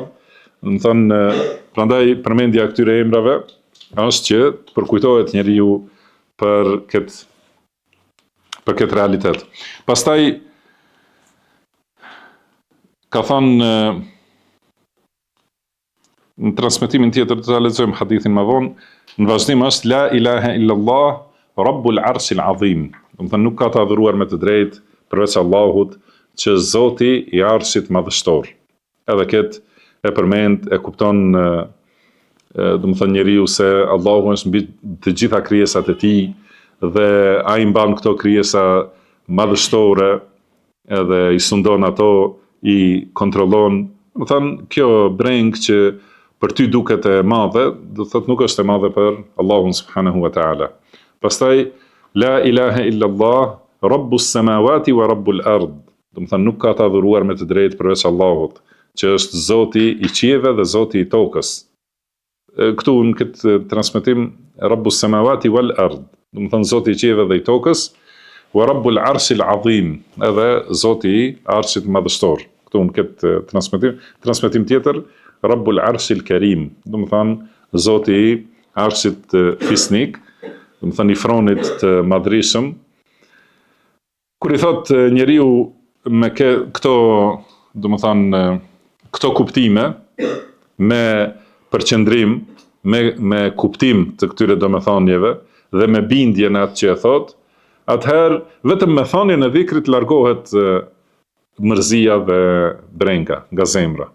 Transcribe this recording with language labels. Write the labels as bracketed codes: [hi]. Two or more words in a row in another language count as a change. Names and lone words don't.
[sq] Do të thonë, prandaj përmendja e këtyre emrave është që të përkujtohet njeriu për këtë realitet. Pastaj ka thënë në transmetimin tjetër, të lexojmë hadithin më vonë, në vazhdim është [ar] لا إله إلا الله رب العرش العظيم. [sq] Do të thënë nuk ka të adhuruar me të drejtë përveç Allahut, që Zoti i arshit madhështor. Edhe këtë e përmend, e kupton, do të thënë njeriu se Allahu është mbi të gjitha krijesat e tij dhe ai mban këto krijesa madhështore, edhe i sundon ato, i kontrollon. Do të thënë kjo breng që për ty duket e madhe, do të thotë nuk është e madhe për Allahun [ar] سبحانه وتعالى. Pastaj لا إله إلا الله رب السماوات ورب الأرض. [sq] Do të thënë nuk ka të adhuruar me të drejtë përveç Allahut, që është Zoti i qiejve dhe Zoti i tokës. Këtu në këtë transmetim [ar] رب السماوات والأرض, [sq] do të thënë Zoti i qiejve dhe i tokës, [ar] ورب العرش العظيم, [sq] edhe Zoti i arshit madhështor. Këtu në këtë transmetim tjetër [ar] رب العرش الكريم, [sq] do të thënë Zoti i arshit fisnik, do të thënë i fronit të madhrishëm. Kur i thot njeriu me këto, do të thënë këto kuptime, me përqendrim, me kuptim të këtyre domethënieve dhe me bindje në atë që e thot, atëherë vetëm me thënien e dhikrit largohet mërzia dhe brenga nga zemra.